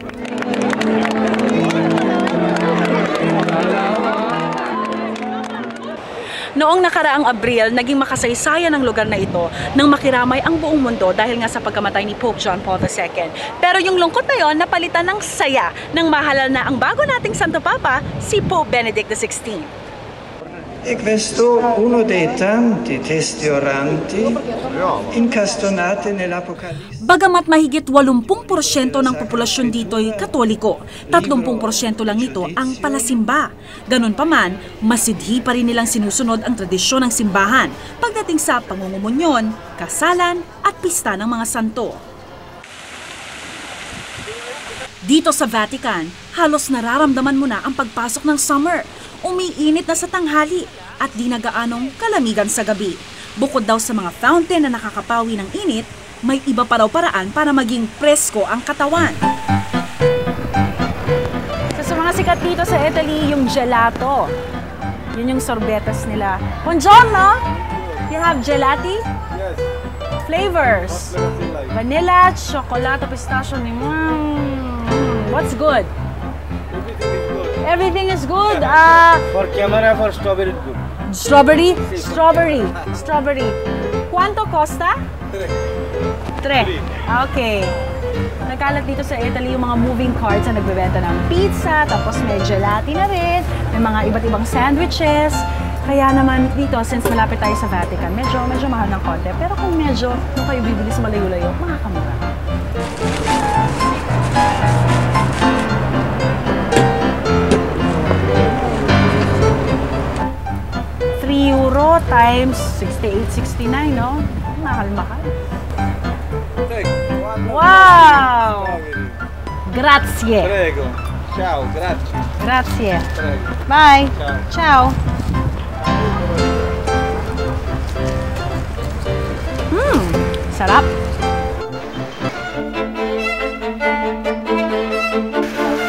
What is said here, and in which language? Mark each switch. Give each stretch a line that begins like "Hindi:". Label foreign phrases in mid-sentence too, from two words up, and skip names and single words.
Filipino: Noong nakaraang Abril, naging makasaysayan ang lugar na ito nang makiramay ang buong mundo dahil nga sa pagkamatay ni Pope John Paul II. Pero yung lungkot na yon napalitan ng saya nang mahalal na ang bago nating Santo Papa, si Pope Benedict XVI.
Italian: E questo uno dei tanti testi oranti incastonati nell'Apocalisse.
Filipino: Bagamat mahigit 80% ng populasyon dito ay Katoliko, 30% lang nito ang palasimba. Ganun pa man, masidhi pa rin nilang sinusunod ang tradisyon ng simbahan pagdating sa pangungumunyon, kasalan at pista ng mga santo. Dito sa Vatican, halos nararamdaman mo na ang pagpasok ng summer. Umiinit na sa tanghali at di na gaanong kalamigan sa gabi. Bukod daw sa mga fountain na nakakapawi ng init, may iba pa raw paraan para maging presko ang katawan. Sa mga sikat dito sa Italy, yung gelato. Yun yung sorbetas nila.
Italian: Buongiorno!
English: You have gelati? Yes. Flavors? Vanilla, chocolate, pistachio. What's good? Everything is good. Everything is good. For camera, for strawberry is good. Strawberry? Strawberry. Strawberry.
Italian: ¿Cuánto costa?
English: 3. Okay.
Filipino: Nagkalat dito sa Italy yung mga
English: moving carts
Filipino: na nagbebenta ng pizza, tapos may gelati na rin, may mga iba't ibang sandwiches. Kaya naman dito, since malapit tayo sa Vatican, medyo mahal ng konti. Pero kung medyo nung kayo bibili sa malayo-layo, makakamura.
English: €3 times 68.69, no?
Filipino: Mahal-mahal.
English: Wow!
Italian: Grazie. Prego. Ciao, grazie. Grazie. Prego. Bye. Ciao.
Filipino: Sarap.